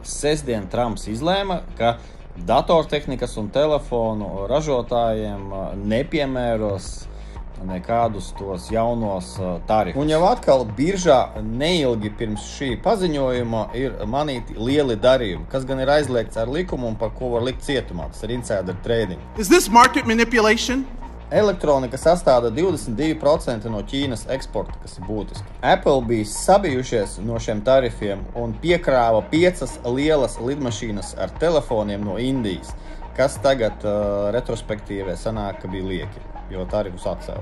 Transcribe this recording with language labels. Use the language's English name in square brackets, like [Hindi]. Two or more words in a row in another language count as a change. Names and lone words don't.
[Latvian] Sestdien Trumps izlēma, ka datortehnikas un telefonu ražotājiem nepiemēros nekādus tos jaunos tarifus. Un jau atkal biržā neilgi pirms šī paziņojuma ir manīti lieli darījumi, kas gan ir aizliegts ar likumu un par ko var likt cietumā. Tas ir [English] insider trading. Is this market manipulation? [Latvian] Elektronika sastāda 22% no Ķīnas eksporta, kas ir būtiski. Apple bija sabijušies no šiem tarifiem un piekrāva 5 lielas lidmašīnas ar telefoniem no Indijas, kas tagad retrospektīvē sanāk, ka bija lieki, jo tarifus atcēla.